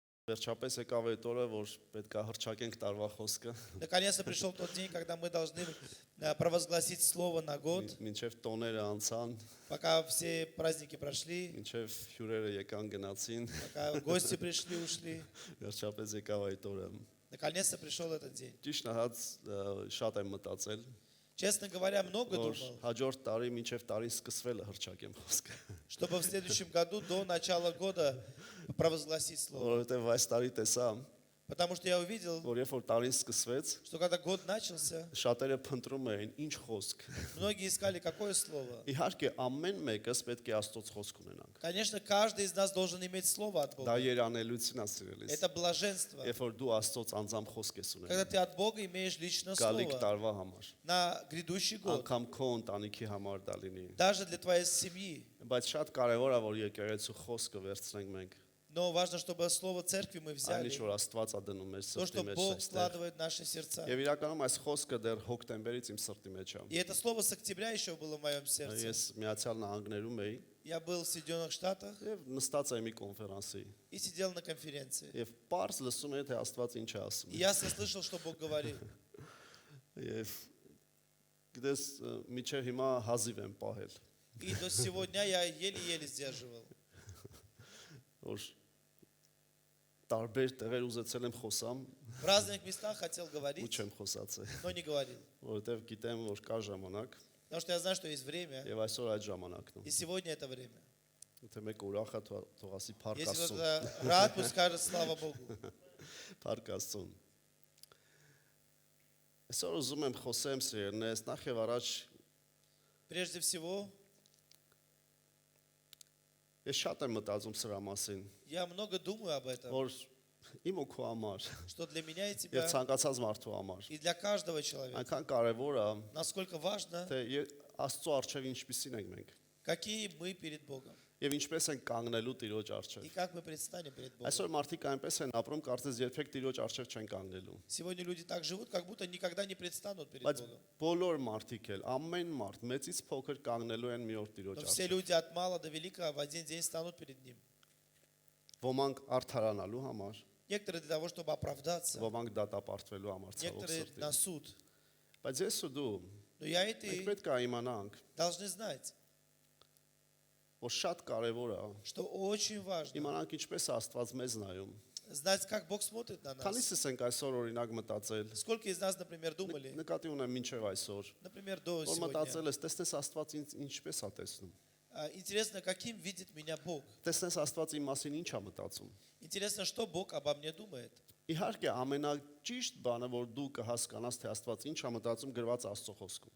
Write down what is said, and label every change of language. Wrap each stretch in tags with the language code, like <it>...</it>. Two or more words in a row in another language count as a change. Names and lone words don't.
<hy>Վերջապես եկավ այդ օրը, որ պետք է հռչակենք տարվա խոսքը։</hy> <ru>Наконец-то пришел тот день, когда мы должны провозгласить слово на год,</ru> <hy>Մինչև տոները անցան,</hy> <ru>пока все праздники прошли,</ru> <hy>մինչև հյուրերը եկան գնացին,</hy> <ru>пока гости пришли, ушли.</ru> <hy>վերջապես եկավ այդ օրը։</hy> <ru>Наконец-то пришел этот день.</ru> <hy>Ճիշտ ասած, շատ եմ մտածել,</hy> <ru>Честно говоря, много</ru> <hy>որ</hy> <ru>думал,</ru> <hy>հաջորդ տարի մինչև տարին սկսվելը հռչակեմ խոսքը։</hy> <ru>чтобы в следующем году до начала года провозгласить слово.</ru> <hy>Որովհետև այս տարի տեսա,</hy> <ru>Потому что я увидел,</ru> <hy>որ երբ որ տարին սկսվեց,</hy> <ru>что когда год начался,</ru> <hy>շատերը փնտրում էին ինչ խոսք։</hy> <ru>многие искали, какое слово.</ru> <hy>Իհարկե ամեն մեկս պետք է Աստծոց խոսք ունենանք։</hy> <ru>Конечно, каждый из нас должен иметь слово от</ru> <hy>Դա</hy> <ru>Бога.</ru> <hy>երանելություն է սիրելիս։</hy> <ru>Это блаженство.</ru> <hy>Երբ որ дու Աստծոց անձամբ խոսք ես</hy> <ru>Когда</ru> <hy>ունենում,</hy> <ru>ты от Бога имеешь личное</ru> <hy>գալիք</hy> <ru>слово</ru> <hy>տարվա համար,</hy> <ru>на грядущий год,</ru> <hy>անգամ քո ընտանիքի համար դա լինի։</hy> <ru>даже для твоей семьи.</ru> <hy>Բայց շատ կարևոր է, որ եկեղեցու խոսքը վերցնենք մենք։</hy> <ru>Но важно, чтобы слово церкви мы</ru> <hy>Այն</hy> <ru>взяли,</ru> <hy>ինչ որ Աստված է дնում մեր</hy> <ru>то,</ru> <hy>սրտի</hy> <ru>что</ru> <hy>մեջ</hy> <ru>Бог</ru> <hy>այստեղ։</hy> <ru>вкладывает в наши сердца.</ru> <hy>Եվ իրականում այս խոսքը դեռ հոկտեմբերից իմ սրտի մեջ է։</hy> <ru>И это слово с октября еще было в моем сердце.</ru> <hy>Ես Միացյալ Նահանգներում էի</hy> <ru>Я был в Соединенных Штатах</ru> <hy>եւ նստած էի մի կոնֆերանսի։</hy> <ru>и сидел на конференции.</ru> <hy>Եվ པարզ лսում էի թե Աստված ինչ է ասում։</hy> <ru>И ясно слышал, что Бог говорил.</ru> <hy>Եվ գիտես միջև հիմա հազիվ եմ պահել։</hy> <ru>И до сегодня я еле-еле сдерживал.</ru> <hy>Որ տարբեր տեղեր ուզեցել եմ խոսամ,</hy> <ru>В разных местах хотел</ru> <hy>ու</hy> <ru>говорить,</ru> <hy>չեմ խոսացել,</hy> <ru>но не говорил.</ru> <hy>որովհետև գիտեմ, որ կա ժամանակ</hy> <ru>Потому что я знаю, что есть время,</ru> <hy>եւ այսօր այդ ժամանակն է։</hy> <ru>и сегодня это время.</ru> <hy>Եթե մեկ ուրախ է, թող ասի փառք</hy> <ru>Если</ru> <hy>Աստծուն։</hy> <ru>кто-то рад, пусть скажет слава Богу.</ru> <hy>Փառք Աստծուն։ Այսօր ուզում եմ խոսեմ սիրելիներս, նախ եւ առաջ</hy> <ru>Прежде всего,</ru> <hy>ես շատ եմ մտածում սրա մասին,</hy> <ru>я много думаю об этом,</ru> <hy>որ իմ ու քո համար</hy> <ru>что для меня и</ru> <hy>եւ</hy> <ru>тебя,</ru> <hy>ցանկացած մարդու համար</hy> <ru>и для каждого человека,</ru> <hy>այնքան կարեւոր է,</hy> <ru>насколько важно,</ru> <hy>թե Աստծո առջև ինչպիսին ենք մենք</hy> <ru>какие мы перед Богом</ru> <hy>եւ ինչպես ենք կանգնելու Տիրոջ</hy> <ru>и</ru> <hy>առջև։</hy> <ru>как мы предстанем перед</ru> <hy>Այսօր</hy> <ru>Богом.</ru> <hy>մարդիկ այնպես են ապրում, կարծես երբեք Տիրոջ առջև չեն կանգնելու։</hy> <ru>Сегодня люди так живут, как будто никогда не предстанут перед</ru> <hy>Բայց</hy> <ru>Богом.</ru> <hy>բոլոր մարդիկ էլ, ամեն մարդ, մեծից փոքր կանգնելու են մի օր Տիրոջ</hy> <ru>Но все</ru> <hy>առջև։</hy> <ru>люди от мала до велика в один день станут перед Ним.</ru> <hy>Ոմանք արդարանալու համար,</hy> <ru>Некоторые для того, чтобы оправдаться,</ru> <hy>ոմանք դատապարտվելու համար ցավոք</hy> <ru>некоторые</ru> <hy>սրտի։</hy> <ru>на суд.</ru> <hy>Բայց ես ու դու</hy> <ru>Но я и</ru> <hy>մենք</hy> <ru>ты</ru> <hy>պետք է իմանանք,</hy> <ru>должны знать,</ru> <hy>որ շատ կարեւոր է</hy> <ru>что очень важно</ru> <hy>իմանանք ինչպես է Աստված մեզ նայում։</hy> <ru>знать, как Бог смотрит на нас.</ru> <hy>Քանիսս ենք այսօր օրինակ մտածել,</hy> <ru>Сколько из нас, например, думали,</ru> <hy>նկատի ունեմ մինչև այսօր,</hy> <ru>например, до</ru> <hy>որ</hy> <ru>сегодня,</ru> <hy>մտածել ես, տեսնես Աստված ինձ ինչպես է տեսնում։</hy> <ru>интересно, каким видит меня Бог.</ru> <hy>Տեսնես Աստված իմ մասին ինչ է մտածում։</hy> <ru>Интересно, что Бог обо мне думает.</ru> <hy>Իհարկե ամենաճիշտ բանը, որ դու կհասկանաս, թե Աստված ինչ է մտածում, գրված Աստծո խոսքում։</hy>